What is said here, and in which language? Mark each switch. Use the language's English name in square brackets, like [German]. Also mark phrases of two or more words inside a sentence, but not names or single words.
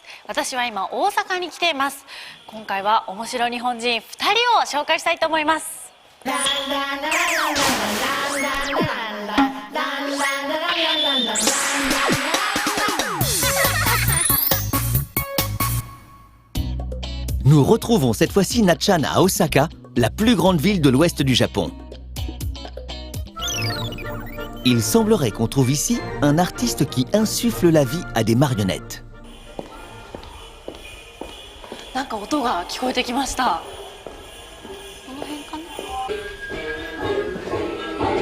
[Japanese] 私は今大阪に来ています。今回は面白い日本人2人を紹介したいと思います。 [French] Nous retrouvons cette fois-ci Na-chan à Osaka, la plus grande ville de l'ouest du Japon. Il semblerait qu'on trouve ici un artiste qui insuffle la vie à des marionnettes. [Japanese] なんか音が聞こえてきました。この辺かな。